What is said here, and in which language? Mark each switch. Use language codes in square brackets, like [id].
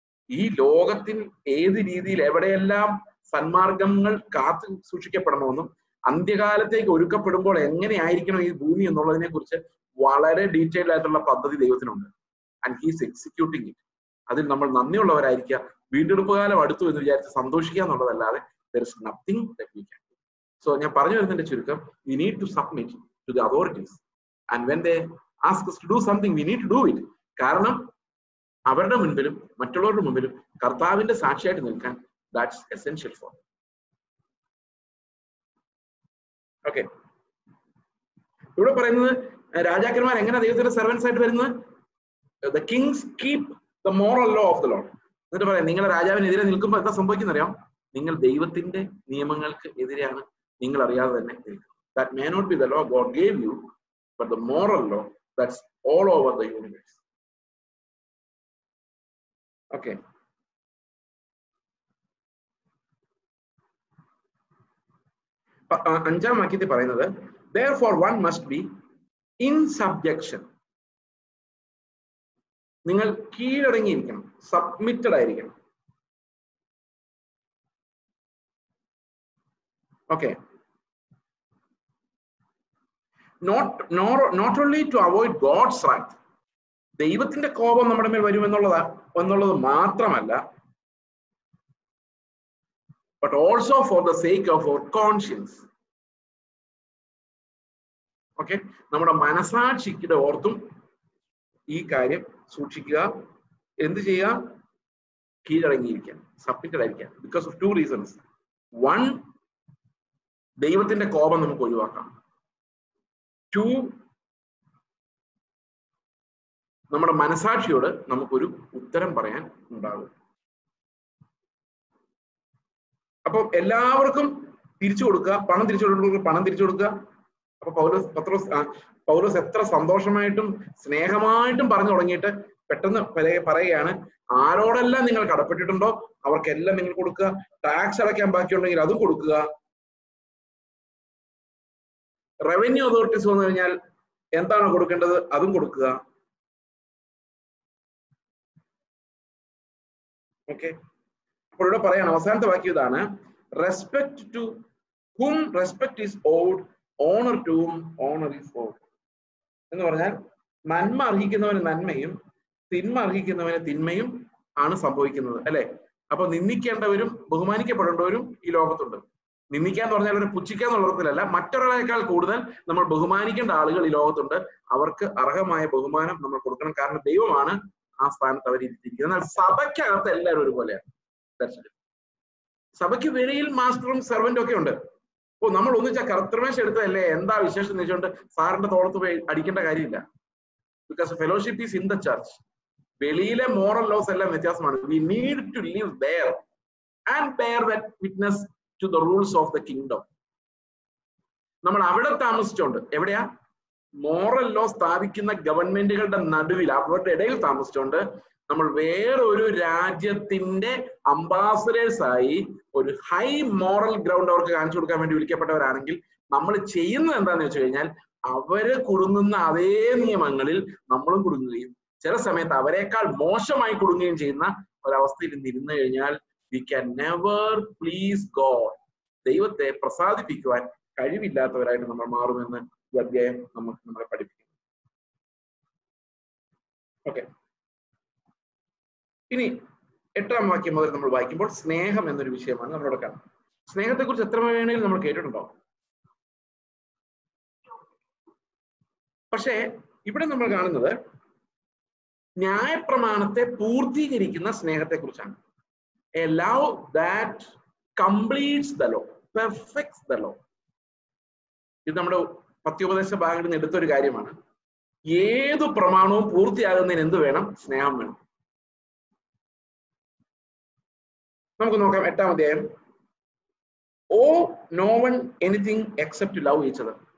[ml] ഈ ലോകത്തിൽ ഏത് രീതിയിൽ എവിടെയെല്ലാം സന്മാർഗങ്ങൾ കാത്തു സൂക്ഷിക്കപ്പെടണമെന്നും അന്ത്യകാലത്തേക്ക് ഒരുക്കപ്പെടുമ്പോൾ എങ്ങനെയായിരിക്കണം ഈ ഭൂമി എന്നുള്ളതിനെ കുറിച്ച് വളരെ ഡീറ്റെയിൽഡ് ആയിട്ടുള്ള പദ്ധതി ദൈവത്തിനുണ്ട്. [en] And he's executing it. [ml] അതിൽ നമ്മൾ നന്ദിയുള്ളവരായിരിക്കുക. വീണ്ടെടുപ്പ് കാലം അടുത്തു എന്ന് വിചാരിച്ച് സന്തോഷിക്കുക എന്നുള്ളതല്ലാതെ [en] there is nothing that we can do. So [ml] ഞാൻ പറഞ്ഞു വരുന്നതിന്റെ ചുരുക്കം, [en] we need to submit to the authorities, and when they ask us to do something we need to do it. [ml] കാരണം അവരുടെ മുൻപിലും മറ്റുള്ളവരുടെ മുൻപിലും കർത്താവിന്റെ സാക്ഷിയായിട്ട് നിൽക്കാൻ [en] that's essential for them. [ml] Okay, ഇവിടെ പറയുന്നത് രാജാക്കന്മാർ എങ്ങനെ ദൈവത്തിന്റെ സെർവൻസ് ആയിട്ട് വരുന്നത്? [en] The kings keep the moral law of the Lord. [ml] എന്നിട്ട് പറയാം, നിങ്ങൾ രാജാവിനെതിരെ നിൽക്കുമ്പോൾ എന്താ സംഭവിക്കുന്ന അറിയാം? നിങ്ങൾ ദൈവത്തിന്റെ നിയമങ്ങൾക്ക് എതിരെയാണ് നിങ്ങൾ അറിയാതെ തന്നെ നിൽക്കുന്നത്. [en] That may not be the law God gave you, but the moral law that's all over the universe. Okay. [ml] അഞ്ചാം വാക്യത്തിൽ പറയുന്നത്, [en] therefore one must be in subjection. [ml] നിങ്ങൾ കീഴടങ്ങിയിരിക്കണം, സബ്മിറ്റഡ് ആയിരിക്കണം. [en] Okay, not only to avoid God's wrath. [ml] ദൈവത്തിന്റെ കോപം നമ്മുടെ മേൽ വരുമെന്നുള്ളത് മാത്രമല്ല, [en] but also for the sake of our conscience. [ml] Okay, നമ്മുടെ മനസാക്ഷിയുടെ ഓർത്തും ഈ കാര്യം സൂക്ഷിക്കുക. എന്ത് ചെയ്യുക? കീഴടങ്ങിയിരിക്കുക, സബ്മിറ്റഡ് ആയിരിക്കുക. [en] Because of 2 reasons. [ml] 1, ദൈവത്തിന്റെ കോപം നമുക്ക് ഒഴിവാക്കാം. 2, നമ്മുടെ മനസാക്ഷിയോട് നമുക്കൊരു ഉത്തരം പറയാൻ ഉണ്ടാകും. അപ്പൊ എല്ലാവർക്കും തിരിച്ചു കൊടുക്കുക, പണം തിരിച്ചു കൊടുക്കുക. അപ്പൊ പൗലോസ് എത്ര സന്തോഷമായിട്ടും സ്നേഹമായിട്ടും പറഞ്ഞു തുടങ്ങിയിട്ട് പെട്ടെന്ന് പറയുകയാണ്, ആരോടെല്ലാം നിങ്ങൾ കടപ്പെട്ടിട്ടുണ്ടോ അവർക്കെല്ലാം നിങ്ങൾ കൊടുക്കുക. ടാക്സ് അടയ്ക്കാൻ ബാക്കിയുണ്ടെങ്കിൽ അതും കൊടുക്കുക. റവന്യൂ അതോറിറ്റീസ് വന്നു കഴിഞ്ഞാൽ എന്താണോ കൊടുക്കേണ്ടത് അതും കൊടുക്കുക. [en] okay, [ml] അപ്പോൾ ഇവിടെ പറയാണ്, അവസാനത്തെ വാക്യം ഇതാണ്, [en] Respect to whom respect is owed, honor to whom honor is owed. [ml] എന്ന് പറഞ്ഞാൽ നന്മ അർഹിക്കുന്നവന് നന്മയും തിന്മ അർഹിക്കുന്നവന് തിന്മയും ആണ് സംഭവിക്കുന്നത്, അല്ലെ? അപ്പൊ നിന്ദിക്കേണ്ടവരും ബഹുമാനിക്കപ്പെടേണ്ടവരും ഈ ലോകത്തുണ്ട്. നിന്ദിക്കാന്ന് പറഞ്ഞാൽ അവരെ പുച്ഛിക്കാന്നുള്ള അർത്ഥത്തിലല്ല, മറ്റൊരാളേക്കാൾ കൂടുതൽ നമ്മൾ ബഹുമാനിക്കേണ്ട ആളുകൾ ഈ ലോകത്തുണ്ട്. അവർക്ക് അർഹമായ ബഹുമാനം നമ്മൾ കൊടുക്കണം. കാരണം ദൈവമാണ് ആ സ്ഥാനത്ത് അവർ ഇരുത്തിയിരിക്കുന്നത്. എന്നാൽ സഭയ്ക്കകത്ത് എല്ലാവരും ഒരുപോലെയാണ്. സഭയ്ക്ക് വെളിയിൽ മാസ്റ്ററും സെർവന്റും ഒക്കെ ഉണ്ട്. ഓ, നമ്മൾ ഒന്നിച്ചാ കർത്തൃമേശ എടുത്തതല്ലേ, എന്താ വിശേഷം എന്ന് വെച്ചുകൊണ്ട് സാറിന്റെ തോളത്ത് പോയി അടിക്കേണ്ട കാര്യമില്ല. [en] Because fellowship is in the church. [ml] വെളിയിലെ moral loss എല്ലാം വ്യത്യാസമാണ്. [en] We need to live there and bear that witness to the rules of the kingdom. [ml] നമ്മൾ അവിടെ താമസിച്ചോണ്ട്, എവിടെയാ? മോറൽ ലോ സ്ഥാപിക്കുന്ന ഗവൺമെന്റുകളുടെ നടുവിൽ, അവരുടെ ഇടയിൽ താമസിച്ചുകൊണ്ട് നമ്മൾ വേറൊരു രാജ്യത്തിന്റെ അംബാസഡേഴ്സ് ആയി ഒരു ഹൈ മോറൽ ഗ്രൗണ്ട് അവർക്ക് കാണിച്ചു കൊടുക്കാൻ വേണ്ടി വിളിക്കപ്പെട്ടവരാണെങ്കിൽ നമ്മൾ ചെയ്യുന്നത് എന്താന്ന് വെച്ച് കഴിഞ്ഞാൽ, അവര് കുടുങ്ങുന്ന അതേ നിയമങ്ങളിൽ നമ്മളും കുടുങ്ങുകയും ചില സമയത്ത് അവരെക്കാൾ മോശമായി കുടുങ്ങുകയും ചെയ്യുന്ന ഒരവസ്ഥയിൽ ഇരുന്നു കഴിഞ്ഞാൽ [en] we can never please God. [ml] ദൈവത്തെ പ്രസാദിപ്പിക്കുവാൻ കഴിവില്ലാത്തവരായിട്ട് നമ്മൾ മാറുമെന്ന് ഈ അധ്യായം നമ്മളെ പഠിപ്പിക്കുന്നു. ഓക്കെ, ഇനി 8ാം വാക്യം മുതൽ നമ്മൾ വായിക്കുമ്പോൾ സ്നേഹം എന്നൊരു വിഷയമാണ് നമ്മളോട് കാണുന്നത്. സ്നേഹത്തെ കുറിച്ച് എത്ര വേണേലും നമ്മൾ കേട്ടിട്ടുണ്ടോ? പക്ഷേ ഇവിടെ നമ്മൾ കാണുന്നത് ന്യായപ്രമാണത്തെ പൂർത്തീകരിക്കുന്ന സ്നേഹത്തെ കുറിച്ചാണ്. [en] A love that completes the law, perfects the law. [ml] ഇത് നമ്മുടെ പത്യോപദേശ ഭാഗങ്ങളിൽ നിന്ന് എടുത്തൊരു കാര്യമാണ്. ഏതു പ്രമാണവും പൂർത്തിയാകുന്നതിന് എന്ത് വേണം? സ്നേഹം വേണം. നമുക്ക് നോക്കാം 8ാം അധ്യായം [en] Owe no one anything except love each other.